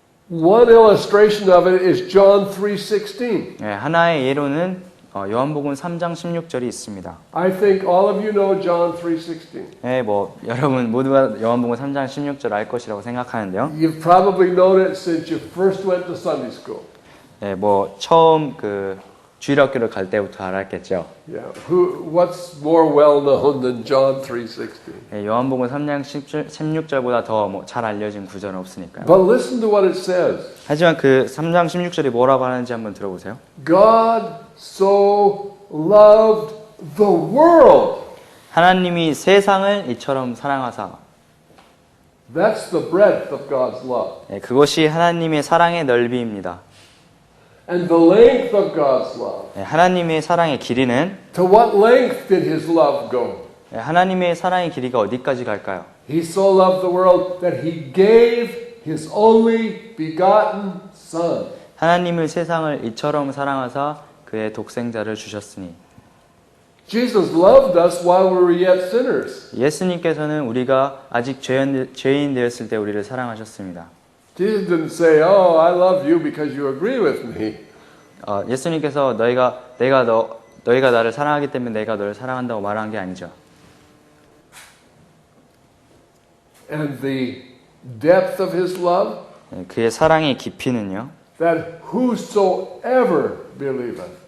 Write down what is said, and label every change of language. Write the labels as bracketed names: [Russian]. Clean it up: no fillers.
[English] One illustration of it is John 3:16. [Korean] 예, 하나의 예로는 요한복음 3장 16절이 있습니다. [English] I think all of you know John 3:16. [Korean] 예, 여러분 모두가 요한복음 3장 16절 알 것이라고 생각하는데요. [English] You've probably known it since you first went to Sunday school. [Korean] 예, 처음 그 주일학교를 갈 때부터 알았겠죠. [English] Yeah. What's more well known than John 3:16? [Korean] 예, 요한복음 3장 16절보다 더 잘 알려진 구절은 없으니까요. [English] But listen to what it says. [Korean] 하지만 그 3장 16절이 뭐라고 하는지 한번 들어보세요. [English] God so loved the world. [Korean] 하나님이 세상을 이처럼 사랑하사. [English] That's the breadth of God's love. [Korean] 예, 그것이 하나님의 사랑의 넓이입니다. [English] And the length of God's love. [Korean] 예, 하나님의 사랑의 길이는 [English] To what length did His love go? [Korean] 예, 하나님의 사랑의 길이가 어디까지 갈까요? [English] He so loved the world that He gave His only begotten Son. [Korean] 하나님을 세상을 이처럼 사랑하사 그의 독생자를 주셨으니. [English] Jesus loved us while we were yet sinners. [Korean] 예수님께서는 우리가 아직 죄인 되었을 때 우리를 사랑하셨습니다. [English] Jesus didn't say, "Oh, I love you because you agree with me." [Korean] 예수님께서 너희가 나를 사랑하기 때문에 내가 너를 사랑한다고 말한 게 아니죠. [English] And the depth of His love, [Korean] 예, 그의 사랑의 깊이는요. [English] that whosoever believeth.